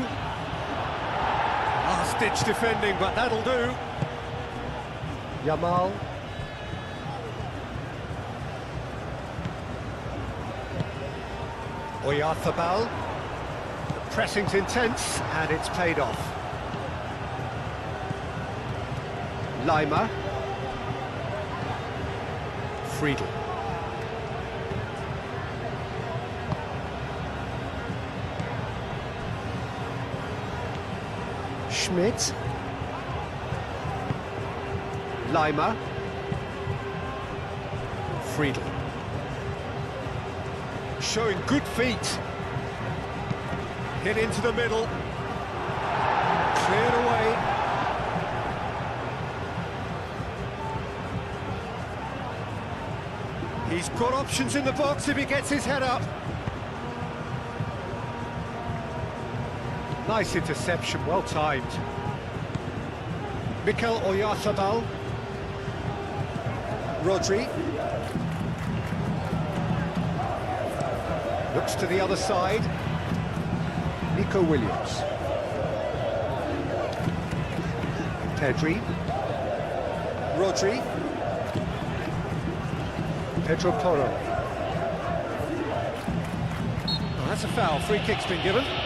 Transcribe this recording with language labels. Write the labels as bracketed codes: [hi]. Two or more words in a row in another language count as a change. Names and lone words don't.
[en] Last-ditch defending, but that'll do. Yamal. Oyarzabal. The pressing's intense, and it's paid off. Lima. Friedel. Schmidt. Lima. Friedel. Showing good feet. Hit into the middle. Cleared away. He's got options in the box if he gets his head up. Nice interception, well timed. Mikel Oyarzabal. Rodri. Looks to the other side. Nico Williams. Pedri. Rodri. Pedro Porro. Oh, that's a foul. Free kick's been given.